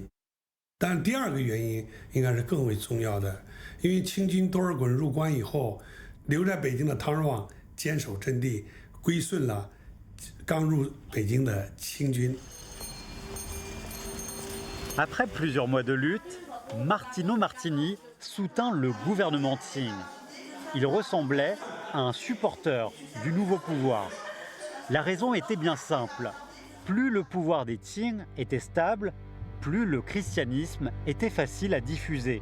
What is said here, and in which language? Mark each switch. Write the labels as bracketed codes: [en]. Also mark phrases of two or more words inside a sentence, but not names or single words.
[zh] 但第2个原因应该是更为重要的，因为清军多尔衮入关以后，留在北京的汤若望坚守阵地，归顺了刚入北京的清军。 [fr] Après plusieurs mois de lutte, Martino Martini soutint le gouvernement Qing. Il ressemblait à un supporter du nouveau pouvoir. La raison était bien simple. Plus le pouvoir des Qing était stable, plus le christianisme était facile à diffuser.